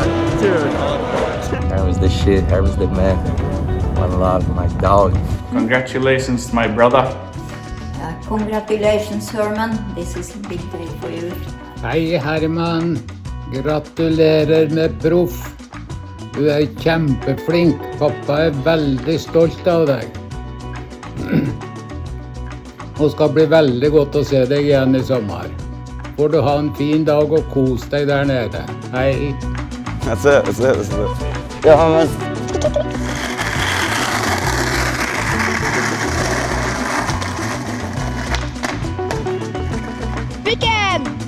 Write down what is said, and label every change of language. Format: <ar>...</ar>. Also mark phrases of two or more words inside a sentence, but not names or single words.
<en>Dude. Herman's the shit. Herman's the man. One love, my dog. Congratulations, my brother. Congratulations, Herman. This is a big day for you.</en> <no>Hei, Herman. Gratulerer med proff. Du kjempeflink. Pappa veldig stolt av deg. Og skal bli veldig godt å se deg igjen I sommer. Får du ha en fin dag og kos deg der nede. Hei.</no> <en>That's it. Yeah, man.</en> <sv>Vilken?</sv>